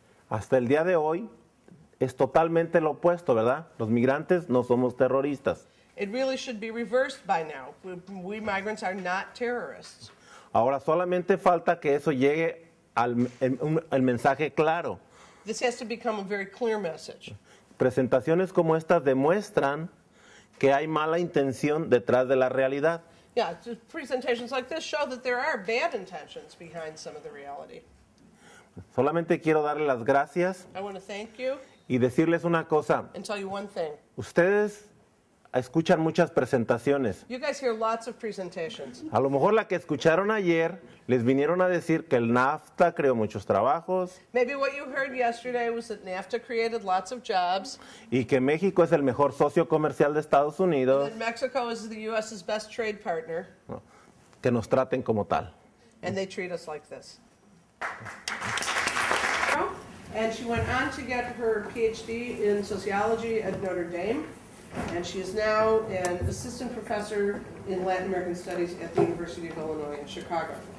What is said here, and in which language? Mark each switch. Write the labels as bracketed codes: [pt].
[es] hasta el día de hoy, es totalmente lo opuesto, ¿verdad? Los migrantes no somos terroristas. [en] it really should be reversed by now. We migrants are not terrorists. [es] Ahora solamente falta que eso llegue al mensaje claro. [en] This has to become a very clear message. [es] Presentaciones como estas demuestran que hay mala intención detrás de la realidad. [en] Yeah, just presentations like this show that there are bad intentions behind some of the reality. [es] Solamente quiero darle las gracias [en] I want to thank you [es] y decirles una cosa. [en] and tell you one thing. [es] Ustedes escuchan muchas presentaciones. [en] You guys hear lots of presentations. [es] A lo mejor la que escucharon ayer les vinieron a decir que el NAFTA creó muchos trabajos [en] Maybe what you heard yesterday was that NAFTA created lots of jobs, [es] y que México es el mejor socio comercial de Estados Unidos, [en] that Mexico is the U.S.'s best trade partner, [es] ¿no? Que nos traten como tal. [en] and they treat us like this. And she went on to get her PhD in sociology at Notre Dame, and she is now an assistant professor in Latin American Studies at the University of Illinois in Chicago.